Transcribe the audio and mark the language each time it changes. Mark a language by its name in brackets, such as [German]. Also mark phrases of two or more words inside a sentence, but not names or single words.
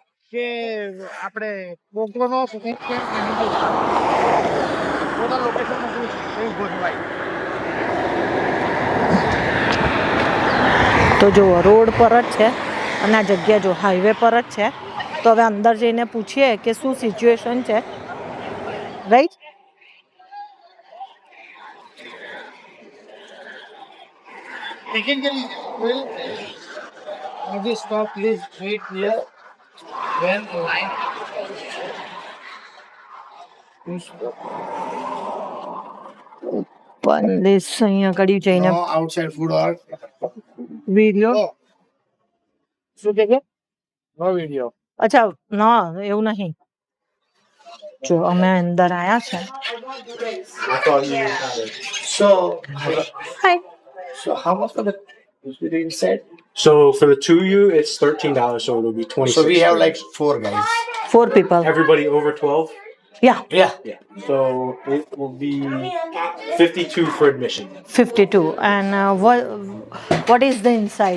[Gujarati] કે આપણે પોકોનો સ્નેક એન્ડ એનિમલ [English] total location [Gujarati] મોકલું છું એવું ગોઠવાય. તો જુઓ રોડ પર જ છે અને આ જગ્યા જો હાઈવે પર જ છે. તો હવે અંદર જઈને પૂછીએ કે શું સિચ્યુએશન છે રાઈટ. [English] Stop, please wait here. When line [Gujarati] પણ this અહીંયા આગળ જઈને [English] no outside food or [Gujarati] વિડીયો શું કે છે? [English] No video. [Gujarati] અચ્છા ના એવું નહીં. જો અમે અંદર આયા છે. [English] So, હાય so how much for the set? So for the two of you, it's $13, so it'll be 26. So we have like 4 guys. 4 people. everybody over 12. Yeah, Yeah. So it will be 52 for admission. 52. And what is the inside?